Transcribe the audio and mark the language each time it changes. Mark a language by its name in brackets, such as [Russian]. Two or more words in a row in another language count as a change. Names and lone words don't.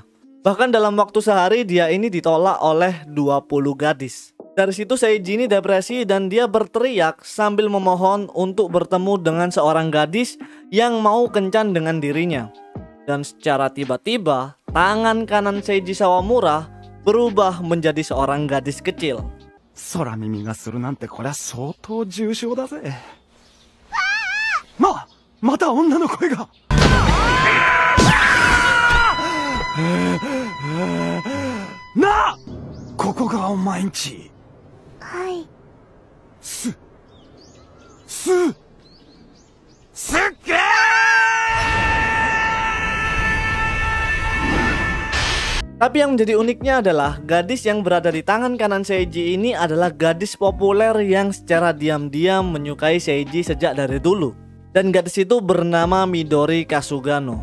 [Indonesian] Bahkan dalam waktu sehari dia ini ditolak oleh 20 gadis. Dari situ Seiji ini depresi dan dia berteriak sambil memohon untuk bertemu dengan seorang gadis yang mau kencan dengan dirinya. Dan secara tiba-tiba, tangan kanan Seiji Sawamura berubah menjadi seorang gadis kecil. [Japanese] 空耳がするなんてこりゃ相当重症だぜ。また女の声が。なあ、ここがお前んち。はい。すっげー [Indonesian] Tapi yang menjadi uniknya adalah gadis yang berada di tangan kanan Seiji ini adalah gadis populer yang secara diam-diam menyukai Seiji sejak dari dulu. Dan gadis itu bernama Midori Kasugano.